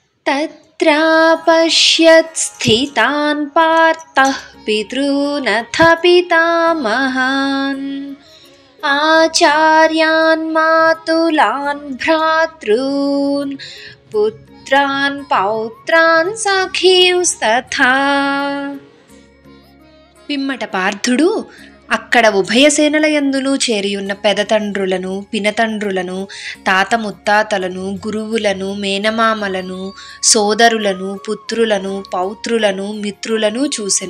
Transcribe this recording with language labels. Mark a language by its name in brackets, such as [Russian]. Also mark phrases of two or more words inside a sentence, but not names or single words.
[Sanskrit] तत्रापश्यत् स्थितान् पार्थः पितॄनथ पितामहान् आचार्यान् मातुलान् भ्रातॄन् पुत्रान् पौत्रान् सखींस्तथा। [Telugu] పిమ్మట పార్థుడు అక్కడ ఉభయసేనల యందును చేరియున్న పెదతండ్రులను పినతండ్రులను తాత ముత్తాతలను గురువులను మేనమామలను సోదరులను పుత్రులను పౌత్రులను మిత్రులను చూసెను.